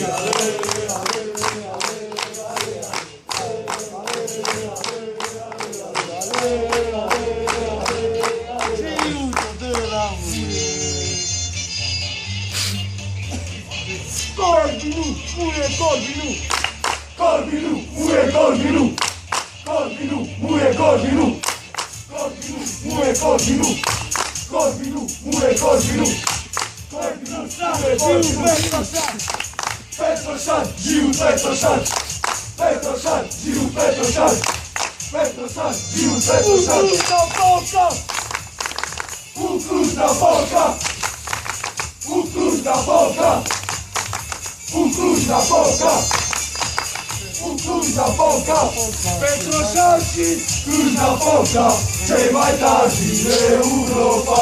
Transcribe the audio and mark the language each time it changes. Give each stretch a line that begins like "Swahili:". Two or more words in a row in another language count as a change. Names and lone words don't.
Romanian: Ale, ale, Corvinu, muie Corvinu, Corvinu, muie Corvinu, Corvinu, muie Corvinu, Corvinu, muie Corvinu, Corvinu, muie Corvinu, Corvinu, Petroșan, Giu Petroșan, Petroșan, Giu Petroșan, Petroșan, Giu Petroșan, Cluj-Napoca, Cluj-Napoca, Cluj-Napoca, Cluj-Napoca, Petroșan și Cluj-Napoca, cei mai tari din Europa.